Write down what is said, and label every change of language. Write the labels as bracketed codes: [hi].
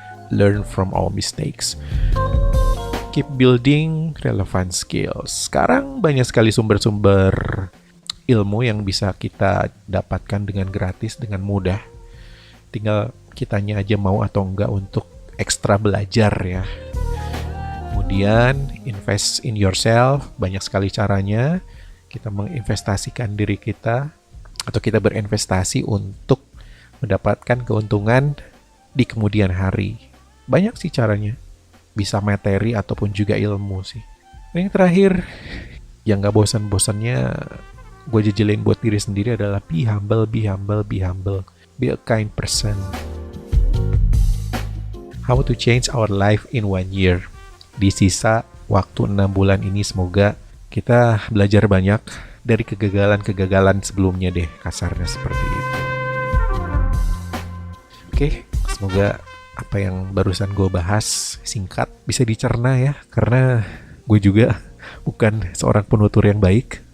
[en] Learn from all mistakes. Keep building relevant skills. [id] Sekarang banyak sekali sumber-sumber ilmu yang bisa kita dapatkan dengan gratis, dengan mudah. Tinggal kitanya aja mau atau enggak untuk ekstra belajar ya. Kemudian [en] invest in yourself, [id] banyak sekali caranya. Kita menginvestasikan diri kita atau kita berinvestasi untuk mendapatkan keuntungan di kemudian hari. Banyak sih caranya. Bisa materi ataupun juga ilmu sih. Dan yang terakhir, yang gak bosan-bosannya gue jejelin buat diri sendiri adalah [en] be humble, be humble, be humble. Be a kind person. How to change our life in 1 year. [id] Di sisa waktu 6 bulan ini semoga kita belajar banyak dari kegagalan-kegagalan sebelumnya deh, kasarnya seperti itu. Oke, semoga apa yang barusan gue bahas singkat bisa dicerna ya, karena gue juga bukan seorang penutur yang baik.